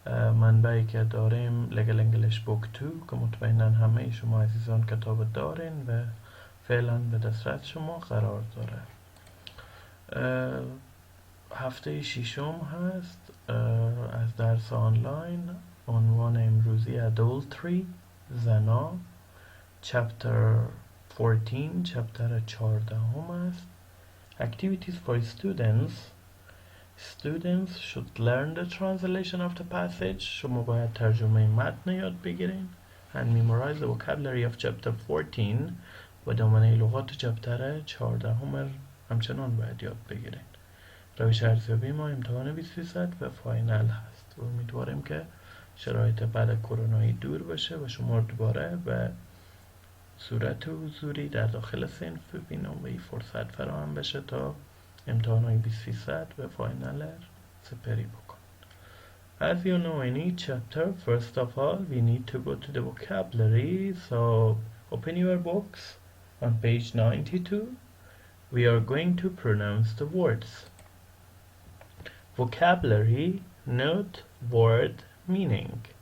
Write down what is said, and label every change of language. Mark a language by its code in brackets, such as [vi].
[fa] منبعی که داریم لگل انگلیش بوک 2 که مطمئنا همه شما عزیزان کتاب دارین و فعلا به دسترس شما قرار داره. هفته ششم هست از درس آنلاین. عنوان امروزی adultery، زنا، چپتر 14، چپتر 14 است. [en] Activities for students should learn the translation of the passage. [fa] شما باید ترجمه متن یاد بگیرین [en] and memorize the vocabulary of chapter 14 [fa] و دامنه لغات چپتر 14 همچنان باید یاد بگیرین. روش ارزیابی ما امتحان 20% و فاینال هست و امیدواریم که شرایط بعد کرونایی دور بشه و شما دوباره به صورت حضوری در داخل صنف ببینم و این فرصت فراهم بشه تا امتحانات 20% و فاینال سپری بکن. [en] As you know in each chapter, first of all we need to go to the vocabulary, so open your books on page 92. We are going to pronounce the words. Vocabulary, note word meaning.